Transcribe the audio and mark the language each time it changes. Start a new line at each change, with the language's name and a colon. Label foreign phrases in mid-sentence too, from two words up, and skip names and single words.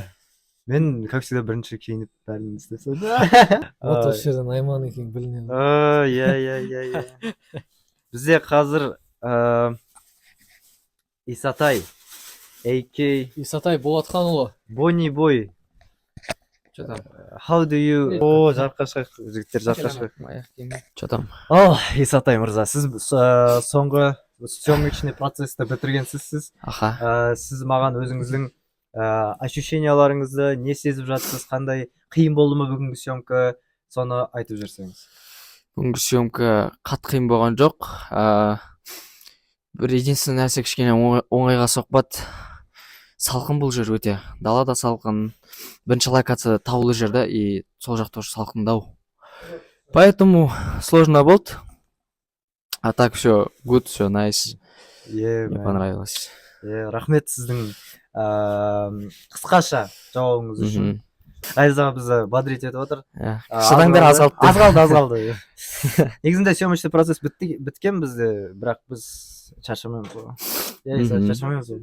Kazakh: Мен,
Russian: как всегда,
Kazakh: бірінші киініп бәрін істесем. Вот осы жерден Айман екен білінеді. Иә. Бізде қазір Исатай, AK, Исатай Болатханұлы. Бонни Бой.
Russian: Че там?
English: How do you...
Kazakh: жарыққа шығайық, жігіттер, жарыққа шығайық.
Russian: Че там?
Kazakh: Исатай мырза, сіз соңғы
Russian: съемочный процессті
Kazakh: бітіргенсіз. Аха. Сіз маған өзіңіздің ощущенияларыңызды не сезіп жатсыз, қандай қиын болды ма бүгінгі съемка, соны айтып жіберсеңіз. Бүгінгі съемка қатты қиын болған жоқ. Бір единственный нәрсе кішкене оңайға соқпады. Салқын бұл жер өте. Далада салқын. Бірінші локация таулы жерде и сол жақта уже салқындау.
Russian: Поэтому сложно болды. А так все good, все nice. Мне понравилось.
Kazakh: Рахмет сіздің қысқаша жауабыңыз үшін. Айза бізді бодрить етіп отыр. Шыдаңдар аз қалды. Аз қалды. Негізінде
Russian: съемочный процесс
Kazakh: біткен бізде, бірақ біз шаршамаймыз ғой.